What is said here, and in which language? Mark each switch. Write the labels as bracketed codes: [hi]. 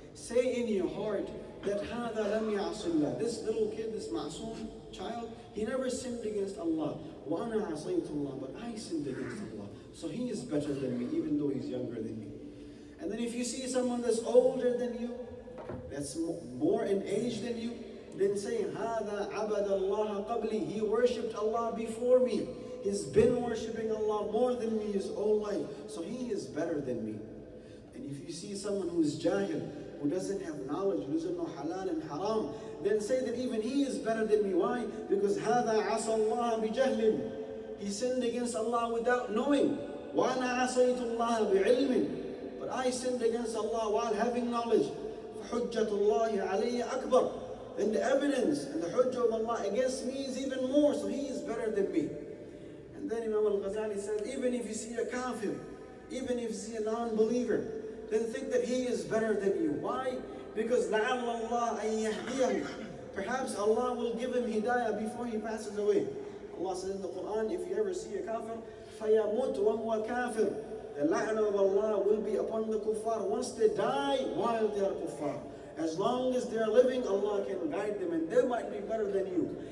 [en] Say in your heart that [ar] هَذَا لَمْ يَعْصِ اللَّهِ. [en] This little kid, this ma'soom child, he never sinned against Allah. [ar] وَأَنَا عَصَيْتُ اللَّهِ. [en] But I sinned against Allah. So he is better than me, even though he's younger than me. And then if you see someone that's older than you, that's more in age than you, then say, [ar] هَذَا عَبَدَ اللَّهَ قَبْلِي. [en] He worshipped Allah before me. He's been worshipping Allah more than me his whole life. So he is better than me. And if you see someone who is jahil, who doesn't have knowledge, who doesn't know halal and haram, then say that even he is better than me. Why? Because [ar] هَذَا عَصَى اللَّهَ بِجَهْلٍ. [en] He sinned against Allah without knowing. [ar] وَأَنَا عَصَيْتُ اللَّهَ بِعِلْمٍ. [en] But I sinned against Allah while having knowledge. [ar] فَحُجَّةُ اللَّهِ عَلَيَّ أَكْبَرُ. [en] Then the evidence and the hujjah of Allah against me is even more. So he is better than me. And then Imam al-Ghazali says, even if you see a kafir, even if you see a non-believer, then think that he is better than you. Why? Because [ar] لَعَلَّ اللَّهَ أَن يَهْدِيَهُ. [en] Perhaps Allah will give him hidayah before he passes away. Allah says in the Quran, if you ever see a kafir, [ar] فَيَمُتْ وَهُوَ كَافِرٌ. [en] The la'na of Allah will be upon the kuffar once they die while they are kuffar. As long as they are living, Allah can guide them, and they might be better than you.